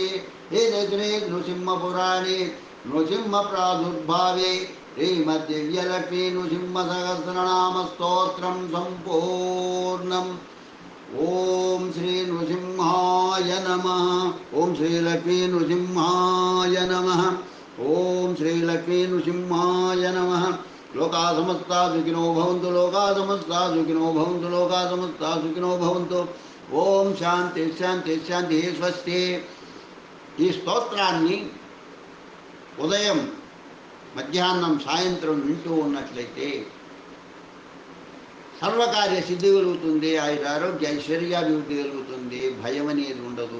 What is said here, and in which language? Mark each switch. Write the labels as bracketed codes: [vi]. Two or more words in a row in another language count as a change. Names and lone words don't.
[sa] ఇది శ్రీ నృసింహపురాణే నృసింహ ప్రాదుర్భావే శ్రీమద్దివ్యలక్ష్మీ నృసింహ సహస్రనామ స్తోత్రం సంపూర్ణం. ఓం శ్రీ నృసింహాయ నమః. ఓం శ్రీ లక్ష్మీ నృసింహాయ నమః. ఓం శ్రీ లక్ష్మీ నృసింహాయ నమః. లోకా సమస్తా సుఖినో భవంతు. లోకా సమస్తా సుఖినో భవంతు. లోకా సమస్తా సుఖినో భవంతు. ఓం శాంతి శాంతి శాంతి. స్వస్తి. [te] ఈ స్తోత్రాన్ని ఉదయం మధ్యాహ్నం సాయంత్రం వింటూ ఉన్నట్లయితే సర్వకార్య సిద్ధి కలుగుతుంది. ఆరోగ్య ఐశ్వర్యాభివృద్ధి కలుగుతుంది. భయం అనేది ఉండదు.